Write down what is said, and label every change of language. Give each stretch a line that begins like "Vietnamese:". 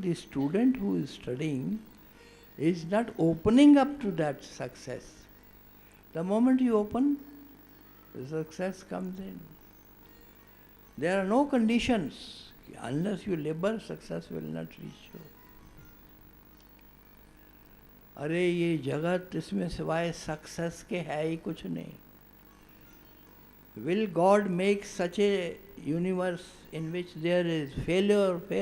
English: The student who is studying is not opening up to that success. The moment you open, the success comes in. There are no conditions. Unless you labor, success will not reach you.
Hindi: अरे ये जगत, इसमें सिवाय success के है ही कुछ नहीं।
English: Will God make such a universe in which there is failure?